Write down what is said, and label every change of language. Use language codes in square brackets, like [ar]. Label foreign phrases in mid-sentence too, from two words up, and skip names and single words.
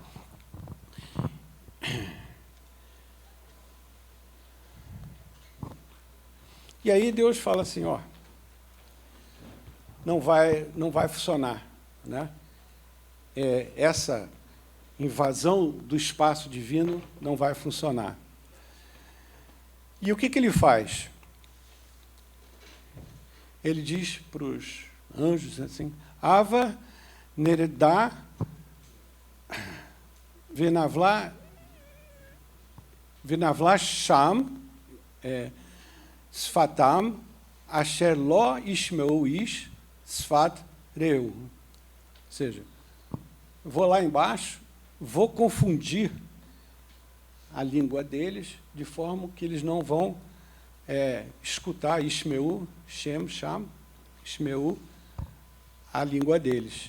[pt] E aí Deus fala assim, não vai funcionar. Né? Essa invasão do espaço divino não vai funcionar. E o que ele faz? Ele diz para os anjos assim, [he] הבה נרדה ונבלה שם שפתם אשר לא ישמעו איש שפת רעהו. [pt] Ou seja, vou lá embaixo, vou confundir a língua deles, de forma que eles não vão escutar [he] ישמעו, שם, שם, ישמעו, [pt] a língua deles.